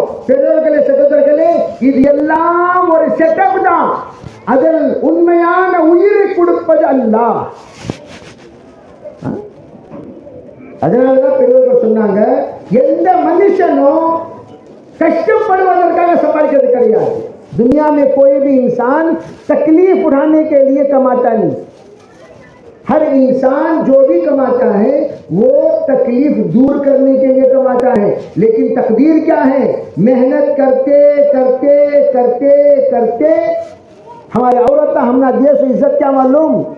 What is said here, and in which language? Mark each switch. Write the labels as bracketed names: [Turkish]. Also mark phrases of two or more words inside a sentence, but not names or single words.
[Tamil] பெரியவர்களே, சகோதரர்களே, இது எல்லாம் ஒரு செட்டப் தான். அதில் உண்மையான உயிரை கொடுப்பது அல்லாஹ். அதனாலதான் பெரியவர்கள் சொன்னாங்க, எந்த மனுஷனும் கஷ்டப்படுவதற்காக சம்பாதிக்கிறது கிடையாது. [Hindi] दुनिया में कोई भी इंसान तकलीफ उठाने के लिए कमाता नहीं. हर इंसान जो भी कमाता है वो तकलीफ दूर करने के लिए कमाता है. लेकिन तकदीर क्या है? मेहनत करते करते करते करते हमारे औरत हमारा देश इज्जत क्या मालूम?